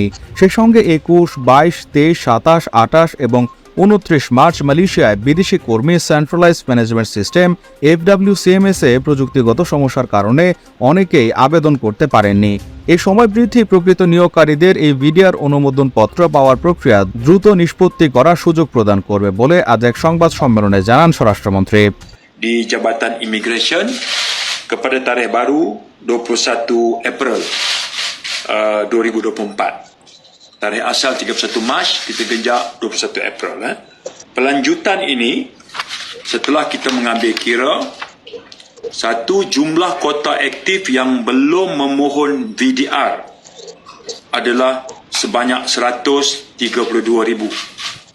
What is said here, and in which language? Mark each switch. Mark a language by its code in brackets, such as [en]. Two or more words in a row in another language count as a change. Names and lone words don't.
[bn] সেই সঙ্গে ২১, ২২, ২৩, ২৭, ২৮ এবং ২৯ মার্চ মালয়েশিয়ায় বিদেশি কর্মী [en] Centralized Management System [bn] FWCMS এ প্রযুক্তিগত সমস্যার কারণে অনেকেই আবেদন করতে পারেননি। এই সময় বৃদ্ধি প্রকৃত নিয়োগকারীদের এই ভিডিআর অনুমোদন পত্র পাওয়ার প্রক্রিয়া দ্রুত নিষ্পত্তি করার সুযোগ প্রদান করবে বলে আজ এক সংবাদ সম্মেলনে জানান স্বরাষ্ট্রমন্ত্রী। [ms] Di Jabatan Immigration kepada tarikh baru 21 April 2024. Tarikh asal 31 Mac, kita genjak 21 April. Pelanjutan ini setelah kita mengambil kira satu, jumlah kota aktif yang belum memohon VDR adalah sebanyak 132,000.